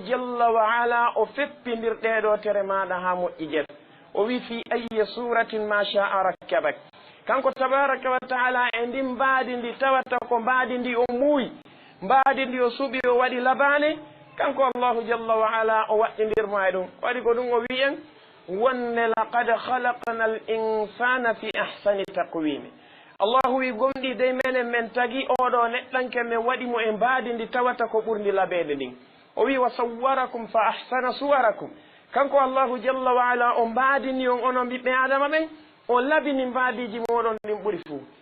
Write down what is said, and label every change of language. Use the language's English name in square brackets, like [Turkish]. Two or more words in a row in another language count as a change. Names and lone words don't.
[Arabic] جل وعلا [Fula] o feppindirɗeɗo tere maɗa ha moƴƴi jet o wi [Arabic] في أي صورة ما شاء ركبك [Fula] kanko [Arabic] تبارك وتعالى [Fula] e ndin mbaadi ndi tawata ko mbaadi ndi o muuyi mbaadi ndi o suɓi o waɗi labane kanko [Arabic] الله جل وعلا [Fula] o waɗɗindirma e ɗum waɗi ko ɗum o wi en wonne [Arabic] لقد خلقنا الإنسان في أحسن تقويم [Fula] allahu wi gomɗi dey menen men tagi oɗo neɗɗanke men waɗi mo e mbaadi ndi tawata ko ɓurndi labeede ndin o wi [Arabic] وصوركم فأحسن صوركم [Fula] kanko [Arabic] الله جل وعلا [Fula] o mbaadini on onon ɓiɓɓe adama ɓen o labini mbaadiji moɗon ɗin ɓuri fuu